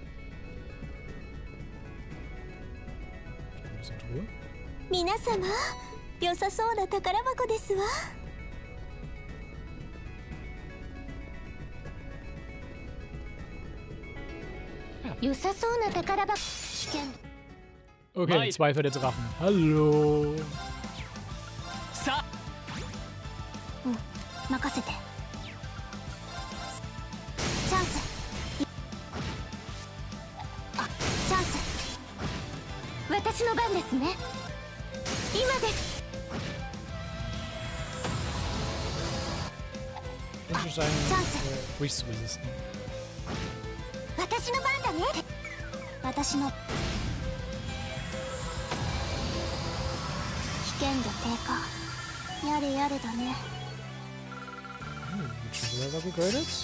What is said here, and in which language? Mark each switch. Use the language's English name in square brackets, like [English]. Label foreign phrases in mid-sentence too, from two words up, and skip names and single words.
[German] Truhe. [Japanese] 皆様、良さそうな宝箱ですわ。良さそうな宝箱。危険。 [German] Okay, zwei für den Drachen. Hallo. [Japanese] さ。任せて。チャンス。チャンス。私の番ですね。今です。 [English] Interesting. Freeze resistant. [Japanese] 私の番だね。私の。危険度低下。やれやれだね。 [English] Should we ever be graded?